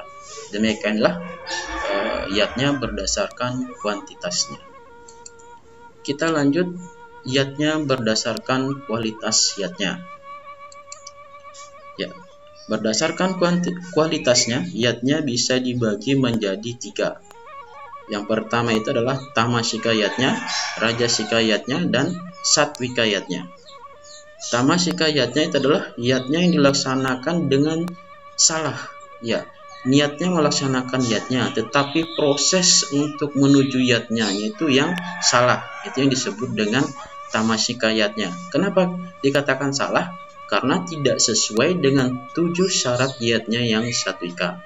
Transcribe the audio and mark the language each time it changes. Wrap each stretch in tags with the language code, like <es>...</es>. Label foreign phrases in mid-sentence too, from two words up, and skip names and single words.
<id>Demikianlah yatnya berdasarkan kuantitasnya. Kita lanjut yatnya berdasarkan kualitas yatnya. Ya, berdasarkan kualitasnya, yatnya bisa dibagi menjadi 3. Yang pertama itu adalah tamasika yatnya, rajasika yatnya, dan satwika yatnya. Tamasika yatnya itu adalah yatnya yang dilaksanakan dengan salah. Ya, niatnya melaksanakan yatnya, tetapi proses untuk menuju yatnya itu yang salah. Itu yang disebut dengan tamasika yatnya. Kenapa dikatakan salah? Karena tidak sesuai dengan 7 syarat yatnya yang satwika.</id>